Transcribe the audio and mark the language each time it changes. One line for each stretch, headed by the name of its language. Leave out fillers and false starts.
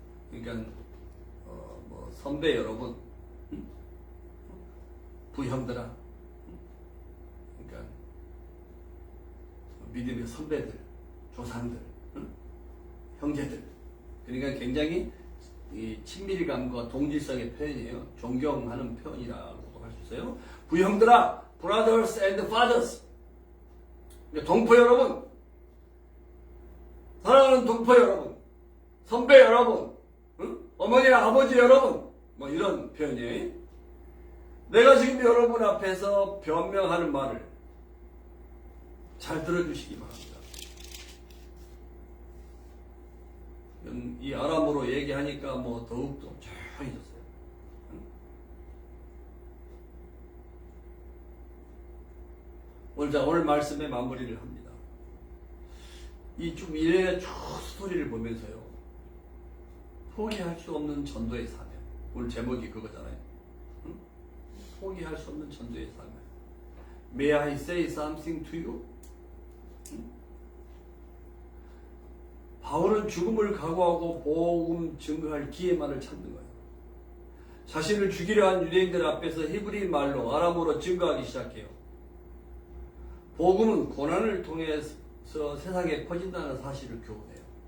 Korean: 그러니까 뭐 선배 여러분, 부형들아, 그러니까 믿음의 선배들, 조상들, 형제들. 그러니까 굉장히 이 친밀감과 동질성의 표현이에요. 존경하는 표현이라고도 할 수 있어요. 부형들아,
English: brothers and fathers.
Korean: 동포 여러분, 사랑하는 동포 여러분, 선배 여러분, 어머니나 아버지 여러분, 뭐 이런 표현이에요. 내가 지금 여러분 앞에서 변명하는 말을 잘 들어주시기 바랍니다. 이 아람어로 얘기하니까 뭐 더욱더 조용해졌어요. 오늘 말씀의 마무리를 합니다. 이 쭉 일련의 쭉 스토리를 보면서요, 포기할 수 없는 전도의 사명. 오늘 제목이 그거잖아요. 포기할 수 없는 전도의 사명.
English: May I say something to you?
Korean: 바울은 죽음을 각오하고 복음 증거할 기회만을 찾는 거예요. 자신을 죽이려 한 유대인들 앞에서 히브리 말로 아람어로 증거하기 시작해요. 복음은 고난을 통해서 세상에 퍼진다는 사실을 교훈해요.